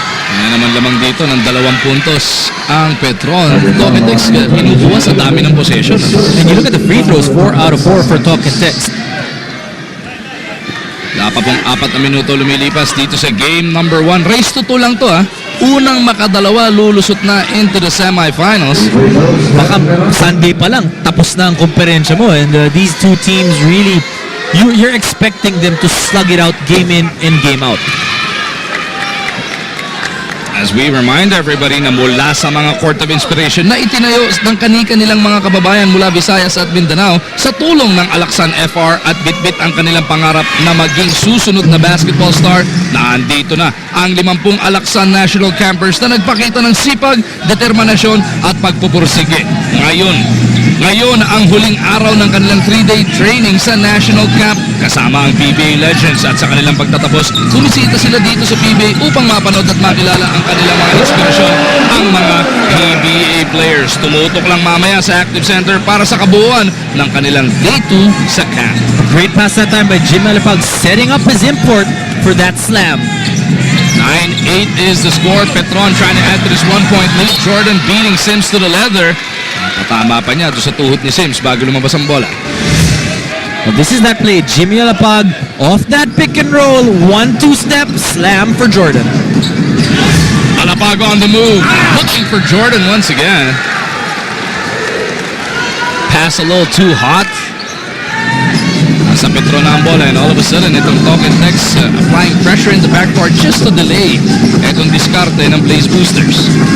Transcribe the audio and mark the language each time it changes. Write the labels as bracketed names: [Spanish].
[Filipino] Yan naman lamang dito ng 2 puntos ang Petron. Talk and text kinukuha sa dami ng possession. [English] And you look at the free throws, 4 out of 4 for talk and text. [Filipino] Dapat pong 4 na minuto lumilipas dito sa game number 1. Race to 2 lang to Unang makadalawa lulusot na [English] into the semifinals. [Filipino] Baka Sunday pa lang tapos na ang komperensya mo, [English] and these two teams really, you're expecting them to slug it out game in and game out. [Filipino] As we remind everybody na mula sa mga Court of Inspiration na itinayo ng kani-kanilang mga kababayan mula Visayas at Mindanao sa tulong ng Alaksan FR at Bitbit ang kanilang pangarap na maging susunod na basketball star, na andito na ang 50 Alaksan National Campers na nagpakita ng sipag, determinasyon at pagpupursige. Ngayon ang huling araw ng kanilang 3-day training sa National Camp kasama ang PBA Legends, at sa kanilang pagtatapos, bumisita sila dito sa PBA upang mapanood at makilala ang kanilang mga inspirasyon, ang mga PBA players. Tumutok lang mamaya sa Active Center para sa kabuuan ng kanilang Day 2 sa camp. [English] Great pass that time by Jim Alapag, setting up his import for that slam. 9-8 is the score. Petron trying to add to this 1-point lead. Jordan beating Sims to the leather. [Filipino] Nakatama pa niya doon sa tuhod ni Sims bago lumabas ang bola. [English] Well, this is that play. Jimmy Alapag off that pick and roll. 1-2 step slam for Jordan. Alapag on the move. Looking for Jordan once again. Pass a little too hot. [Filipino] Nasa Petron na ang bola, [English] and all of a sudden itong talk and text applying pressure in the backcourt just to delay [Filipino] itong diskarte ng [English] Blaze Boosters.